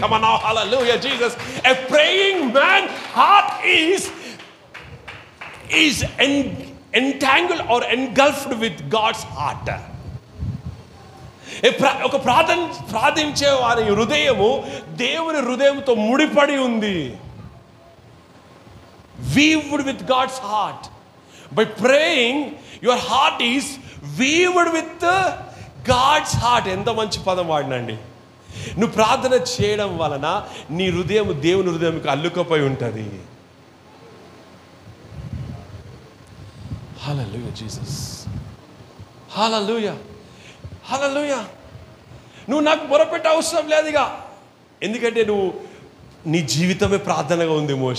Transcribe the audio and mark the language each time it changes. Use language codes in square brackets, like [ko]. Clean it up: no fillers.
[en] Come on, hallelujah Jesus. A praying man heart is entangled or engulfed with God's heart. [te] ఒక ప్రార్థించే వారి హృదయము దేవుని హృదయంతో ముడిపడి ఉంది. [en] Weaved with God's heart. By praying, your heart is weaved with God's heart. [te] ఎంత మంచి పదం వాడినండి. నువ్వు ప్రార్థన చేయడం వలన నీ హృదయం దేవుని హృదయంకి అల్లుకపోయి ఉంటుంది. హల్లెలూయా జీసస్, హల్లెలూయా, హల్లెలూయా. నువ్వు నాకు మొరపెట్టే అవసరం లేదుగా, ఎందుకంటే నీ జీవితమే ప్రార్థనగా ఉంది.